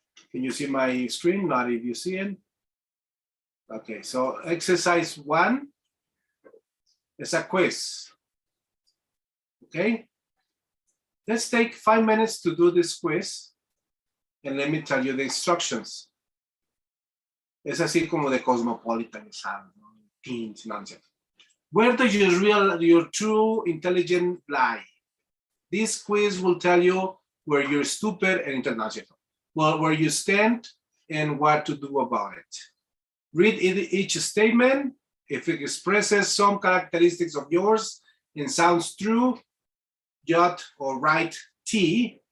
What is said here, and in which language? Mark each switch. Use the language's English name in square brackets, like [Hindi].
[English] Can you see my screen? Not if you see it. Okay, so exercise 1 is a quiz. Okay, let's take 5 minutes to do this quiz, and let me tell you the instructions. [Spanish] Es así como de Cosmopolitan, [English] teens, nonsense. Where does your true intelligence lie? This quiz will tell you where you're stupid and international. Well, where you stand and what to do about it. Read each statement. If it expresses some characteristics of yours and sounds true, jot or write T.